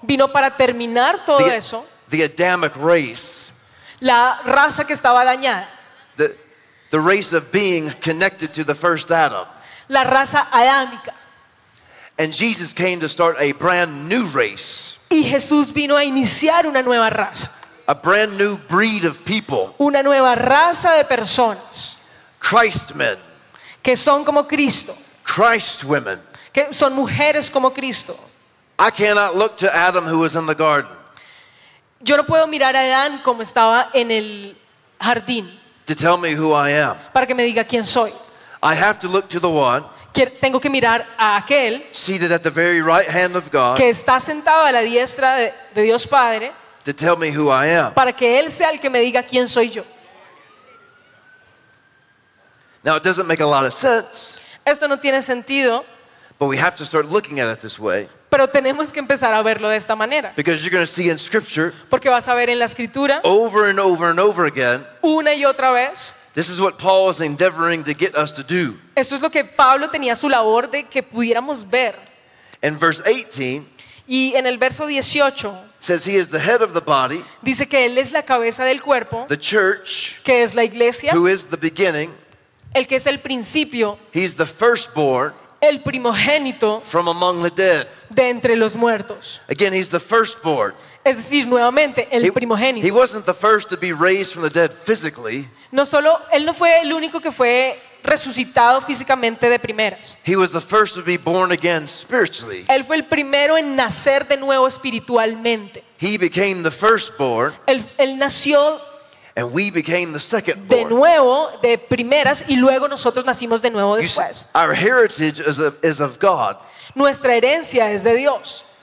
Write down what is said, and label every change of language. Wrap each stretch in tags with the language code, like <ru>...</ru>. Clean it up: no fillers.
<es>Vino para terminar todo</es> <en>the,</en> <es>eso.</es> <en>The Adamic race.</en> <es>La raza que estaba dañada.</es> <en>The race of beings connected to the first Adam.</en> <es>La raza adámica.</es> <en>And Jesus came to start a brand new race.</en> <es>Y Jesús vino a iniciar una nueva raza.</es> <en>A brand new breed of people.</en> <es>Una nueva raza de personas.</es> <en>Christ men,</en> <es>que son como Cristo.</es> <en>Christ women,</en> <es>que son mujeres como Cristo.</es> <en>I cannot look to Adam who was in the garden.</en> <es>Yo no puedo mirar a Adán como estaba en el jardín.</es> <en>To tell me who I am.</en> <es>Para que me diga quién soy.</es> <en>I have to look to the one.</en> <es>Tengo que mirar a aquel.</es> <en>Seated at the very right hand of God.</en> <es>Que está sentado a la diestra de Dios Padre.</es> <en>To tell me who I am.</en> <es>Para que él sea el que me diga quién soy yo.</es> <en>Now it doesn't make a lot of sense.</en> <es>Esto no tiene sentido.</es> <en>But we have to start looking at it this way.</en> <es>Pero tenemos que empezar a verlo de esta manera.</es> <en>Because you're going to see in scripture.</en> <es>Porque vas a ver en la escritura.</es> <en>Over and over and over again.</en> <es>Una y otra vez.</es> <en>This is what Paul is endeavoring to get us to do.</en> <es>Esto es lo que Pablo tenía su labor de que pudiéramos ver.</es> <en>In verse 18.</en> <es>Y en el verso 18.</es> <en>Says he is the head of the body.</en> <es>Dice que él es la cabeza del cuerpo.</es> <en>The church.</en> <es>Que es la iglesia.</es> <en>Who is the beginning.</en> <es>El que es el principio,</es> <en>he's the firstborn,</en> <es>el primogénito,</es> <en>from among the dead,</en> <es>de entre los muertos.</es> <en>Again, he's the firstborn.</en> <es>Es decir, nuevamente, el primogénito.</es> <en>He wasn't the first to be raised from the dead physically.</en> <es>No solo, él no fue el único que fue resucitado físicamente de primeras.</es> <en>He was the first to be born again spiritually.</en> <es>Él fue el primero en nacer de nuevo espiritualmente.</es> <en>He became the firstborn.</en> <es>Él nació.</es> <en>And we became the second born.</en> <es>De nuevo, de primeras, y luego nosotros nacimos de nuevo después.</es> <en>See, our heritage is of God.</en> <es>Nuestra herencia es de Dios.</es>